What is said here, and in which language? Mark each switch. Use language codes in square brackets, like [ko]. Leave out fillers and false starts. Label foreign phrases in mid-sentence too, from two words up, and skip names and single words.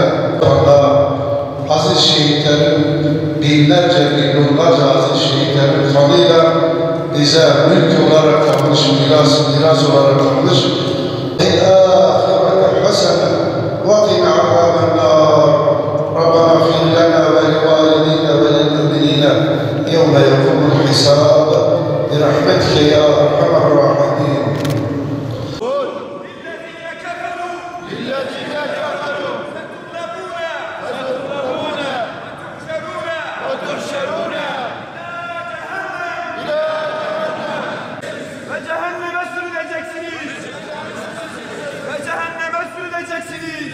[tr] Allah aziz şehitlerin, binlerce, milyonlarca aziz şehitlerin kanıyla bize mülk olarak kalmış, miras olarak kalmış. [ar] الآخرة حسنة وقنا عذاب النار. ربنا اغفر لنا ولوالدينا وللمؤمنين يوم يقوم الحساب. برحمتك يا ارحم الراحمين. للذين كفروا ستغلبون وتحشرون إلى جهنم sürüleceksiniz. [tr] Ve cehenneme sürüleceksiniz.